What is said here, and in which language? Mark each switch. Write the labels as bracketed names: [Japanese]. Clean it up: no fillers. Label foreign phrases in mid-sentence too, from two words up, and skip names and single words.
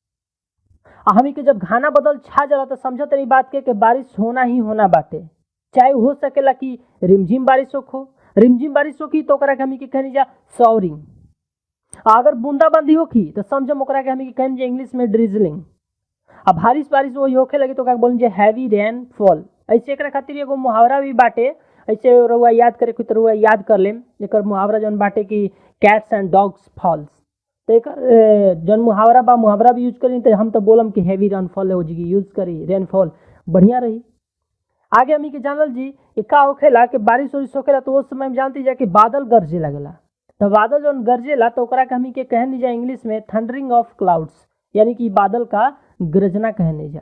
[Bhojpuri] हमनी के जब घना बादल छा जाला तो समझ तनी बात के बारिश होना ही होना बाटे, चाहे हो सकेला कि रिमझिम बारिश हो, रिमझिम बारिश होखी तो ओकरा के हमनी के कहनी जा शॉवरिंग। अगर बूंदाबांदी होखी तो समझम ओकरा के हमनी के कहनी जा इंग्लिश में ड्रिजलिंग। अब बारिश वही होखे लगी तो का बोल जे [English] heavy rain fall. [Bhojpuri] ऐसे एकरा खातिर एगो मुहावरा भी बाटे, ऐसे रउआ याद करे तो रउआ याद कर लेम। एकर मुहावरा जौन बाटे कि [English] cats and dogs falls. [Bhojpuri] तो एकर जौन मुहावरा भी यूज करी तो हम तो बोलम कि [English] heavy rainfall [Bhojpuri] हो जी यूज करी, रेनफॉल बढ़िया रही। आगे हमी के जानल जी कि का होखेला कि बारिश उरिश होखेला तो उस समय में जानती जा कि बादल गरजे लगेला। तो बादल जौन गरजेला तो ओकरा के हमी के कहनी जा इंग्लिश में [English] thundering of clouds, [Bhojpuri] यानी कि बादल का गरजना कहने जा।